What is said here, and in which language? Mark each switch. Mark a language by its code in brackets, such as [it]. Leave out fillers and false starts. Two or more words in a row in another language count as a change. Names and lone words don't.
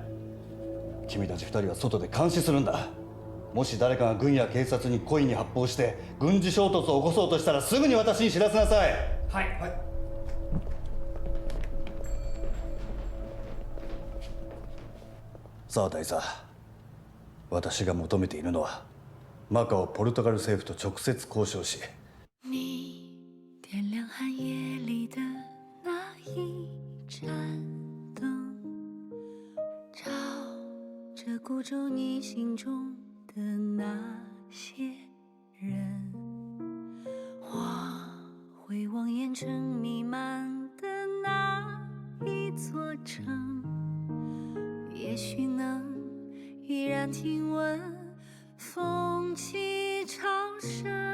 [ja] 君たち2人は外で監視するんだ。もし誰かが軍や警察に故意に発砲して軍事衝突を起こそうとしたら、すぐに私に知らせなさい。はい。沢大佐、私が求めているのはマカオポルトガル政府と直接交渉し、 [zh] 你点亮寒夜里的那一盏灯，照着孤舟你心中的那些人，我会望烟尘弥漫的那一座城，也许能依然听闻风起潮生。